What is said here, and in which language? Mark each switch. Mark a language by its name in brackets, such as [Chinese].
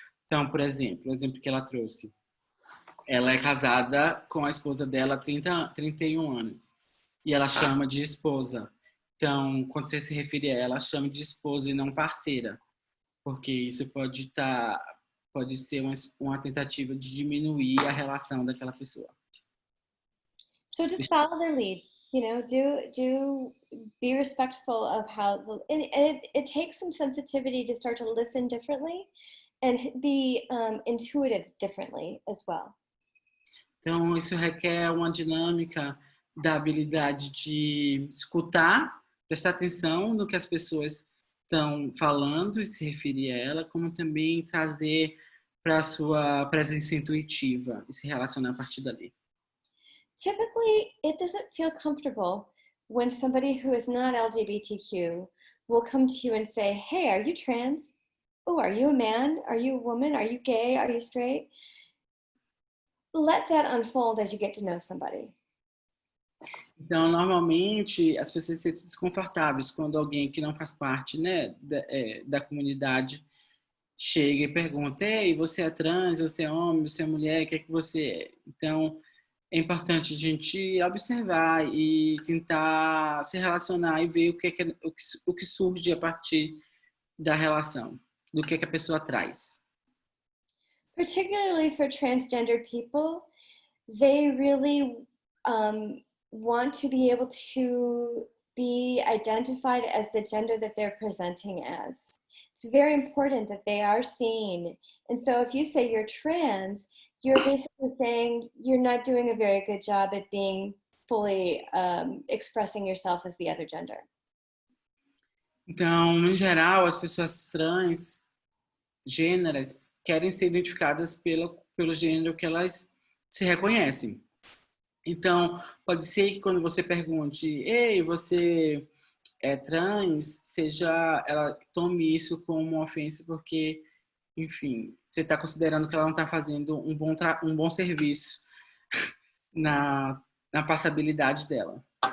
[Portuguese] Então, por exemplo, o exemplo que ela trouxe. Ela é casada com a esposa dela há 31 anos. E ela chama de esposa. Então, quando você se refere a ela, chame de esposa e não parceira. Porque isso pode ser uma tentativa de diminuir a relação daquela pessoa. [English] So just follow their lead. Do be respectful of how, and it takes some sensitivity to start to listen differently and be intuitive differently as well. [Portuguese] Então, isso requer uma dinâmica da habilidade de escutar, prestar atenção no que as pessoas estão falando e se referir a ela, como também trazer para a sua presença intuitiva e se relacionar a partir dali. [English] Typically, it doesn't feel comfortable when somebody who is not LGBTQ will come to you and say, hey, are you trans? Oh, are you a man? Are you a woman? Are you gay? Are you straight? Let that unfold as you get to know somebody. [Portuguese] Então, normalmente, as pessoas se sentem desconfortáveis quando alguém que não faz parte, né, da comunidade chega e pergunta: ei, você é trans, você é homem, você é mulher, o que é que você é? Então, é importante a gente observar e tentar se relacionar e ver o que surge a partir da relação, do que a pessoa traz. [English] Particularly for transgender people, they really want to be able to be identified as the gender that they're presenting as. It's very important that they are seen. And so if you say you're trans, you're basically saying you're not doing a very good job at being fully expressing yourself as the other gender. [Portuguese] Então, em geral, as pessoas trans, gêneras, querem ser identificadas pelo gênero que elas se reconhecem. Então, pode ser que quando você pergunte, ei, você é trans, ela tome isso como uma ofensa porque, enfim, você está considerando que ela não está fazendo um bom serviço na passabilidade dela.